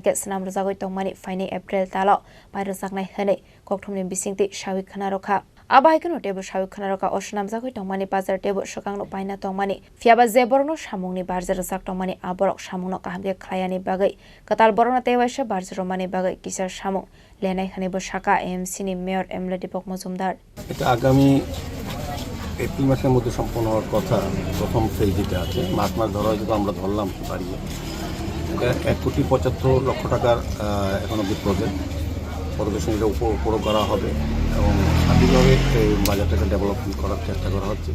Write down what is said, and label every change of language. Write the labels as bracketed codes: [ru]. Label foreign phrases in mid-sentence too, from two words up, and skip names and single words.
[trp] ke senam rozagoi tongmani fine April talo bayro saknai hene kokthumni bisingti shawik khana rokha abai kono tebo shawik khana rokha oshnam jagoi tongmani bazar tebo shokangno paina tongmani fiaba zeborno samungni barzar sak tongmani aborok samungno kahamge khlayani bagai katal borona tewaise barzar mani bagai kisar samung lenai khane bo shaka AMC ni Mayor Emily Tipok Mujumdar [bn] এটা আগামী এপ্রিল মাসের মধ্যে সম্পন্ন হওয়ার কথা প্রথম ফেজ যেটা আছে মাস ধরা হয়তো আমরা ধরলাম বাড়িয়ে 1,75,00,000 টাকার এখন অব্দি প্রজেক্ট পরিদর্শনীটা উপর করা হবে এবং স্বাধীনভাবে বাজারটাকে ডেভেলপমেন্ট করার চেষ্টা করা হচ্ছে।